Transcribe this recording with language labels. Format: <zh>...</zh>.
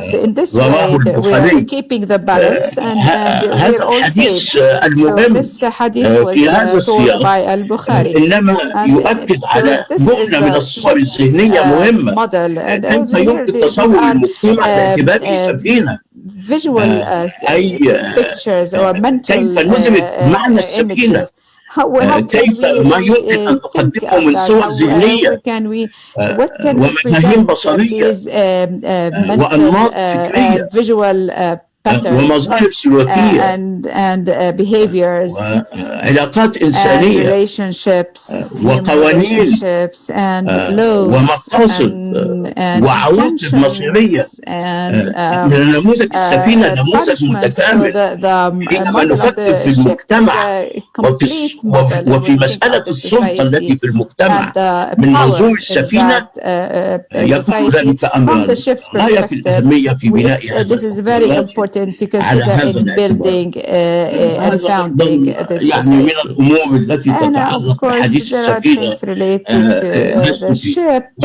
<en>But in this way, we are keeping the balance and we're all safe. So this hadith was told by al-Bukhari.</en> <ar>على جملة من الصور الذهنية مهمة. كيف يمكن تصور المجتمع باعتباره سفينة؟</ar> <en>visual pictures or mental</en> <ar>كيف ندرك معنى السفينة؟ كيف ما يمكن أن تقدمه من صور ذهنية ومفاهيم بصرية وأنماط فكرية ومظاهر سلوكية</ar> <en>and behaviors</en> <ar>وعلاقات إنسانية</ar> <en>relationships</en> <ar>وقوانين</ar> <en>and laws</en> <ar>ومقاصد وعواطف مصيرية. من نموذج السفينة نموذج متكامل حينما نفكر في المجتمع وفي مسألة السلطة التي في المجتمع من منظور السفينة يكون ذلك أمرا غاية في الأهمية في بناء هذا</ar> <en>to consider in building and founding this society. And of course there are things related to the ship.</en>